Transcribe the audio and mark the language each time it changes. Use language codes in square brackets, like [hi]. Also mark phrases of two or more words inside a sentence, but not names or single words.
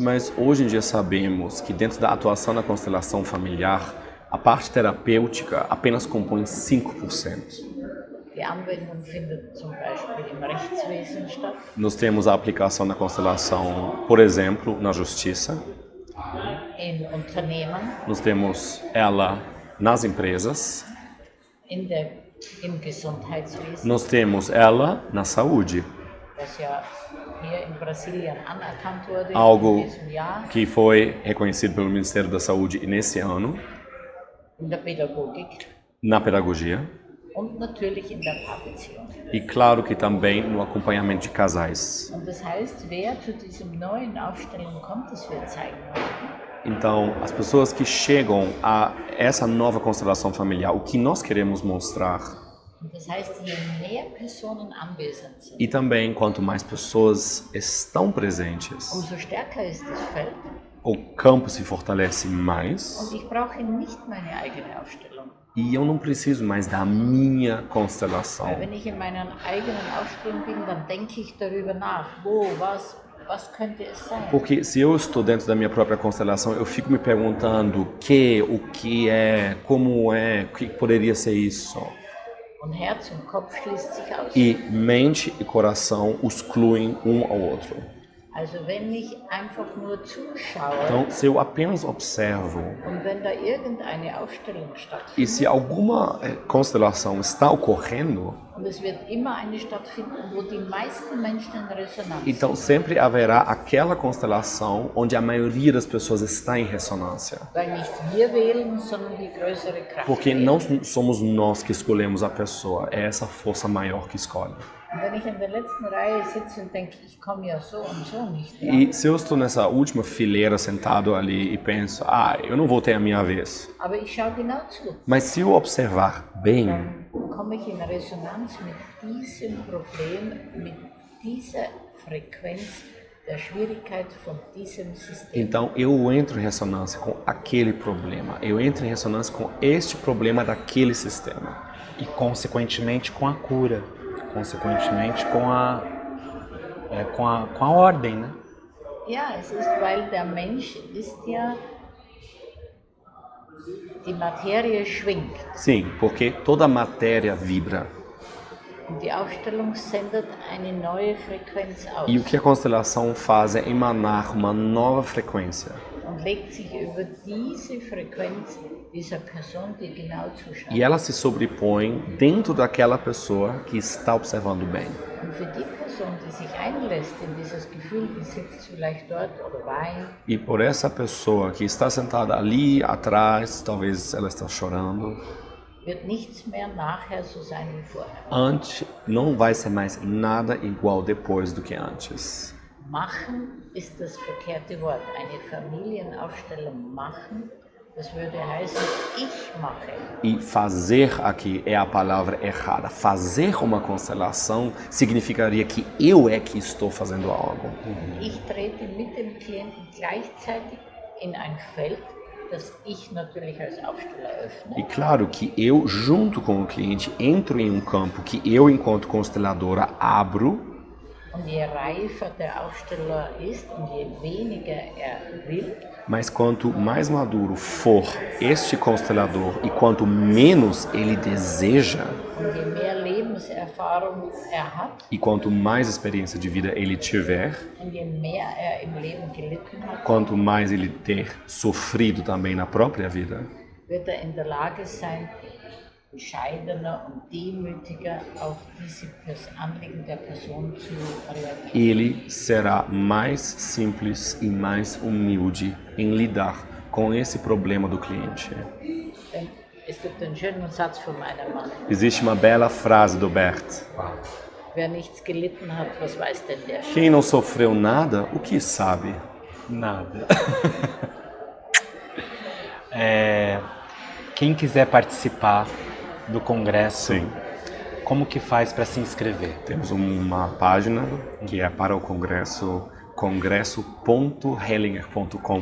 [pt] Mas hoje em dia sabemos que dentro da atuação na constelação familiar, a parte terapêutica apenas compõe 5%. [de] Die Anwendung findet zum Beispiel im Rechtswesen statt, [pt] Nós temos a aplicação da constelação, por exemplo, na justiça. [de] in Unternehmen, [pt] Nós temos ela nas empresas, [de] in der im Gesundheitswesen, [pt] Nós temos ela na saúde, [de] das ja hier in Brasilien anerkannt wurde [pt] algo [de] in diesem Jahr, [pt] que foi reconhecido pelo Ministério da Saúde nesse ano, [de] in der Pädagogik [pt] na pedagogia, [de] und natürlich in der Paarbeziehung. [pt] e claro que também no acompanhamento de casais. [de] Und das heißt, wer zu diesem neuen Aufstellung kommt, das wir zeigen heute, [pt] Então, as pessoas que chegam a essa nova constelação familiar, o que nós queremos mostrar, [de] und das heißt, je mehr Personen anwesend sind, [pt] e também quanto mais pessoas estão presentes, [de] umso stärker ist das Feld. [pt] o campo se fortalece mais [de] Und ich brauche nicht meine eigene Aufstellung. [pt] e eu não preciso mais da minha constelação. [de] Weil wenn ich in meiner eigenen Aufstellung bin, dann denke ich darüber nach, wo, was könnte es sein? [pt] Porque se eu estou dentro da minha própria constelação, eu fico me perguntando o que é, como é, o que poderia ser isso. [de] Und Herz und Kopf schließt sich aus. [pt] E mente e coração excluem um ao outro. [de] Also wenn ich einfach nur zuschaue [pt] Então, se eu apenas observo [de] und wenn da irgendeine Aufstellung [pt] e [de] stattfindet, [pt] se alguma constelação está ocorrendo, [de] und es wird immer eine stattfinden, wo die meisten Menschen in Resonanz [pt] então [de] sind, [pt] sempre haverá aquela constelação onde a maioria das pessoas está em ressonância. [de] weil nicht wir wählen, sondern die größere Kraft [pt] Porque [de] wählt. [pt] não somos nós que escolhemos a pessoa, é essa força maior que escolhe. [de] Und wenn ich in der letzten Reihe sitze und denke, ich komme ja so und so nicht mehr, [pt] E se eu estou nessa última fileira sentado ali e penso, eu não vou ter a minha vez. [de] aber ich schaue genau zu, [pt] Mas se eu observar bem, [de] dann komme ich in Resonanz mit diesem Problem, mit dieser Frequenz der Schwierigkeit von diesem System. [pt] então eu entro em ressonância com aquele problema. Eu entro em ressonância com este problema daquele sistema. E consequentemente com a cura, consequentemente com a ordem, né? [de] Ja, es ist, weil der Mensch ist ja, die Materie schwingt [pt] Sim, porque toda matéria vibra. [de] und die Aufstellung sendet eine neue Frequenz aus [pt] E o que a constelação faz é emanar uma nova frequência. [de] und legt sich über diese Frequenz dieser Person, die genau zuschaut. [pt] E ela se sobrepõe dentro daquela pessoa que está observando bem. [de] Und für die Person, die sich einlässt in dieses Gefühl, die sitzt vielleicht dort oder weint, [pt] E por essa pessoa que está sentada ali atrás, talvez ela está chorando, [de] wird nichts mehr nachher so sein wie vorher. [pt] antes não vai ser mais nada igual depois do que antes. [de] Machen ist das verkehrte Wort. Eine Familienaufstellung machen, das würde heißen, ich mache. [pt] E fazer aqui é a palavra errada. Fazer uma constelação significaria que eu é que estou fazendo algo. [de] Ich trete mit dem Klienten gleichzeitig in ein Feld, das ich natürlich als Aufsteller öffne. [pt] E claro que eu, junto com o cliente, entro em um campo que eu, enquanto consteladora, abro. [de] Und je reifer der Aufsteller ist und je weniger will, [pt] Mas quanto mais maduro for este constelador e quanto menos ele deseja, [de] und je mehr Lebenserfahrung hat [pt] e quanto mais experiência de vida ele tiver, [de] und je mehr im Leben gelitten hat, [pt] quanto mais ele ter sofrido também na própria vida, [de] wird in der Lage sein, bescheidener und demütiger auf diese Anliegen der Person zu reagieren. [pt] ele será mais simples e mais humilde em lidar com esse problema do cliente. [de] Denn es gibt einen schönen Satz von meinem Mann. [pt] Existe uma bela frase do Bert. [de] Wer nichts gelitten hat, was weiß denn der schon? [pt] Quem não sofreu nada, o que sabe? Nada. Quem quiser participar do congresso, Sim. como que faz para se inscrever? Temos uma página que é para o congresso, congresso.hellinger.com.